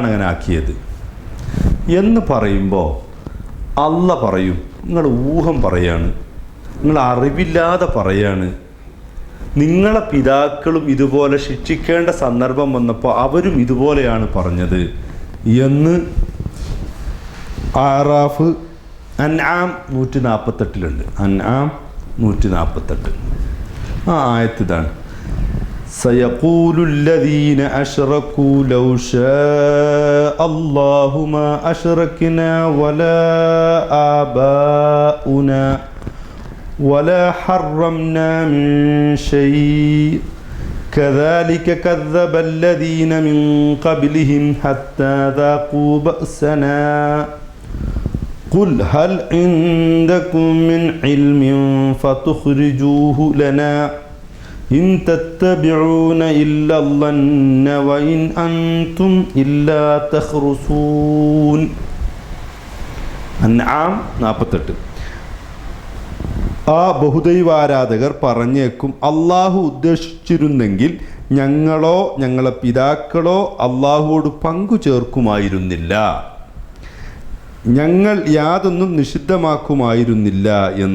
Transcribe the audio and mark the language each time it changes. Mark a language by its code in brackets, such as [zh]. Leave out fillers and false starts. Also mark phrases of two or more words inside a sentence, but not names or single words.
[ml] അങ്ങനെ ആക്കിയത് എന്ന് പറയുമ്പോൾ അള്ള പറയും, നിങ്ങൾ ഊഹം പറയാണ്, നിങ്ങൾ അറിവില്ലാതെ പറയാണ്, നിങ്ങളെ പിതാക്കളും ഇതുപോലെ ശിക്ഷിക്കേണ്ട സന്ദർഭം വന്നപ്പോൾ അവരും ഇതുപോലെയാണ് പറഞ്ഞത് എന്ന് ആറാഫ് അൻആം 148 അൻആം 148 ആ ആയത്ത് ഇതാണ്. [ar] സയഖൂലു الذين أشركوا لو شاء الله ما أشركنا ولا آباؤنا ولا حرمنا من شيء كذلك كذب الذين من قبلهم حتى ذاقوا بأسنا قل هل عندكم من علم فتخرجوه لنا إن تتبعون إلا الظن وإن أنتم إلا تخرصون. [ml] അൻആം 48. ആ ബഹുദൈവാരാധകർ പറഞ്ഞേക്കും, അള്ളാഹു ഉദ്ദേശിച്ചിരുന്നെങ്കിൽ ഞങ്ങളോ ഞങ്ങളെ പിതാക്കളോ അള്ളാഹുവോട് പങ്കു ചേർക്കുമായിരുന്നില്ല, ഞങ്ങൾ യാതൊന്നും നിഷിദ്ധമാക്കുമായിരുന്നില്ല എന്ന്.